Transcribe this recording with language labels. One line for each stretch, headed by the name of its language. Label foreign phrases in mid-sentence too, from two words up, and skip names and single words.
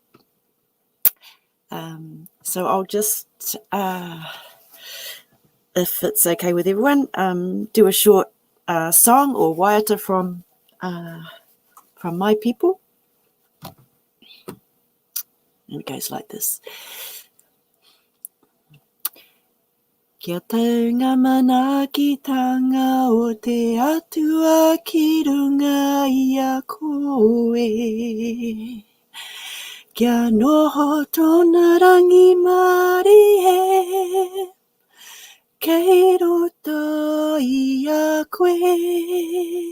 English: So I'll just, if it's okay with everyone, do a short song or waiata from my people. And it goes like this.
Māori: Kia taunga mana ki tanga o te atua ki runga I a koe. Kia noho tōna rangi mari e, kei roto I a koe.